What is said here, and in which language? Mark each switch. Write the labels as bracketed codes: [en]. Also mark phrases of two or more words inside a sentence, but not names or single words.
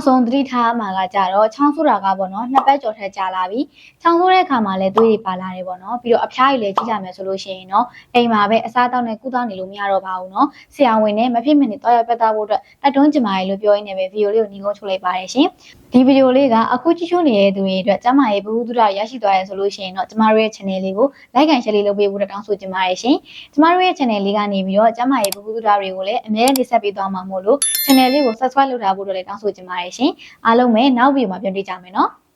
[my] ဆုံးသတိထားမှာကကြတော့ချောင်းဆိုးတာကပေါ့နော်နှစ်ပတ်ကျော်ထက်ကြာလာပြီချောင်းဆိုးတဲ့အခါမှာလည်းသွေးတွေပါလာတယ်ပေါ့နော်ပြီးတော့အဖျားရည်လည်းကြီးလာ မယ်ဆိုလို့ရှိရင်တော့အိမ်မှာပဲအစားတောက်နဲ့ကုသနေလို့မရတော့ပါဘူးနော်ဆရာဝန်နဲ့မဖြစ်မနေတော့ရပတ်သားဖို့အတွက်တိုက်တွန်းကြပါရလို့ပြောရင်းနဲ့ပဲဗီဒီယိုလေးကိုညီကုန်းချုပ်လိုက်ပါတယ်ရှင်ဒီဗီဒီယိုလေးကအခုကြည့်ရှုနေတဲ့သူတွေအတွက်ကျမရဲ့ဘဝတုဒ္ဒရရှိသွားရဆိုလို့ရှိရင်တော့ကျမတို့ရဲ့ channel လေးကို [en] like and share [my] လေးလုပ်ပေးဖို့တောင်းဆိုချင်ပါတယ်ရှင်ကျမတို့ရဲ့ channel လေးကနေပြီးတော့ကျမရဲ့ဘဝတုဒ္ဒရတွေကိုလည်းအမြဲတမ်းတင်ဆက်ပေးသွားမှာမို့လို့ channel လေးကို subscribe လုပ်ထားဖို့လည်းတောင်းဆိုချင်ပါတယ်ရှင်အားလုံးပဲနောက်ဗီဒီယိုမှာပြန်တွေ့ကြမယ်နော်